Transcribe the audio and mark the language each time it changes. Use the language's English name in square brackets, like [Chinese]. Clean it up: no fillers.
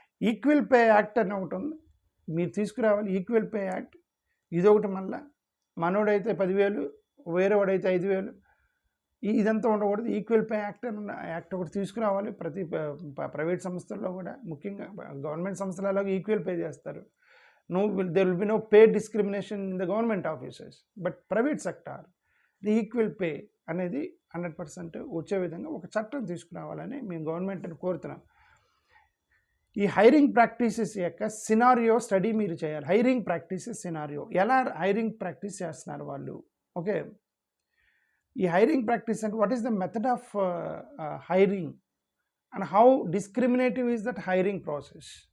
[Telugu] Equal pay act అని ఒకటి ఉంది, మీరు తీసుకురావాలి. ఈక్వల్ పే యాక్ట్ ఇదొకటి. మళ్ళీ మనోడైతే 10,000, వేరేవాడైతే 5,000, ఇదంతా ఉండకూడదు. ఈక్వల్ పే యాక్ట్ ఒకటి తీసుకురావాలి ప్రతి ప్రైవేట్ సంస్థల్లో కూడా. ముఖ్యంగా గవర్నమెంట్ సంస్థలలో ఈక్వల్ పే చేస్తారు. [English] there will be no pay discrimination in the government offices, but private sector the equal pay [Telugu] అనేది 100% వచ్చే విధంగా ఒక చట్టం తీసుకురావాలని మేము గవర్నమెంట్ని కోరుతున్నాం. ఈ హైరింగ్ ప్రాక్టీసెస్ యొక్క సినారియో స్టడీ మీరు చేయాలి. హైరింగ్ ప్రాక్టీసెస్ సినారియో, ఎలా హైరింగ్ ప్రాక్టీస్ చేస్తున్నారు వాళ్ళు. [English] Okay, ఈ hiring practice అంటే what is the method of hiring and how discriminative is that hiring process.